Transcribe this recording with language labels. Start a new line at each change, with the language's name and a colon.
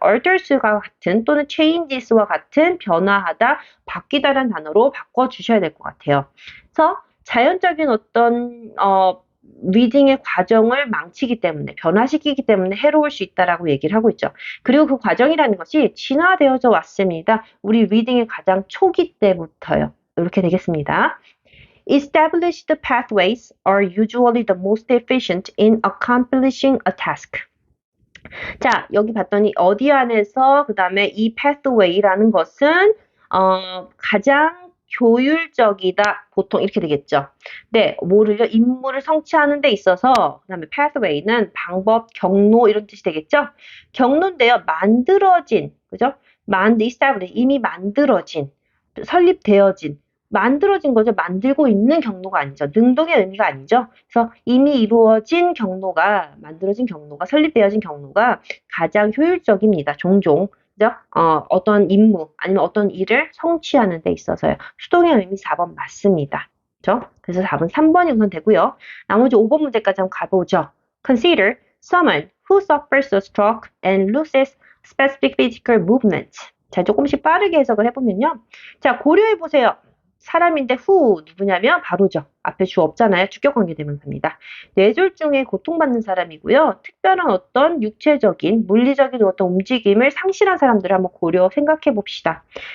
Korean: alters가 같은 또는 changes와 같은 변화하다, 바뀌다라는 단어로 바꿔주셔야 될 것 같아요. 그래서 자연적인 어떤 리딩의 과정을 망치기 때문에 변화시키기 때문에 해로울 수 있다라고 얘기를 하고 있죠. 그리고 그 과정이라는 것이 진화되어져 왔습니다. 우리 리딩의 가장 초기 때부터요. 이렇게 되겠습니다.
English: Established pathways are usually the most efficient in accomplishing a task.
Korean: 자, 여기 봤더니 어디 안에서 그 다음에 이 pathway라는 것은 가장 효율적이다. 보통 이렇게 되겠죠. 네, 뭐를요? 임무를 성취하는 데 있어서 그 다음에 pathway는 방법, 경로 이런 뜻이 되겠죠. 경로인데요. 만들어진, 그죠? established, 이미 만들어진, 설립되어진, 만들어진 거죠. 만들고 있는 경로가 아니죠. 능동의 의미가 아니죠. 그래서 이미 이루어진 경로가, 만들어진 경로가, 설립되어진 경로가 가장 효율적입니다. 종종. 그죠? 어떤 임무 아니면 어떤 일을 성취하는 데 있어서요. 수동의 의미 4번 맞습니다. 그죠? 그래서 답은 3번이 우선 되고요. 나머지 5번 문제까지 한번 가보죠.
English: Consider someone who suffers a stroke and loses specific physical movement.
Korean: 자, 조금씩 빠르게 해석을 해보면요. 자, 고려해보세요. 사람인데 who 누구냐면 바로죠. 앞에 주 없잖아요. 주격관계 대명사입니다. 뇌졸중에 고통받는 사람이고요. 특별한 어떤 육체적인, 물리적인 어떤 움직임을 상실한 사람들을 한번 생각해 봅시다.